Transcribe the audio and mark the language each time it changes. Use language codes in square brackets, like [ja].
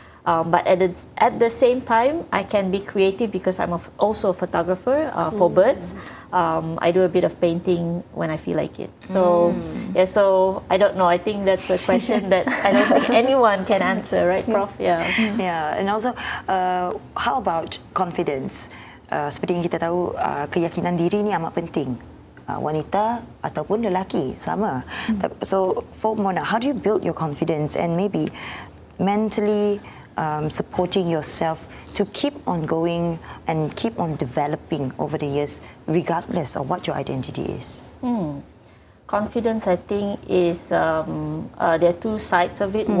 [en] But at the same time, I can be creative, because I'm also a photographer for birds. I do a bit of painting when I feel like it. So so I don't know. I think that's a question that I don't think anyone can answer, right, Prof? Yeah. And also, how about confidence? [ms] Seperti yang kita tahu, keyakinan diri ni amat penting. Wanita ataupun lelaki sama. [en] So for Mona, how do you build your confidence and maybe mentally supporting yourself to keep on going and keep on developing over the years, regardless of what your identity is? Confidence, I think, is there are two sides of it.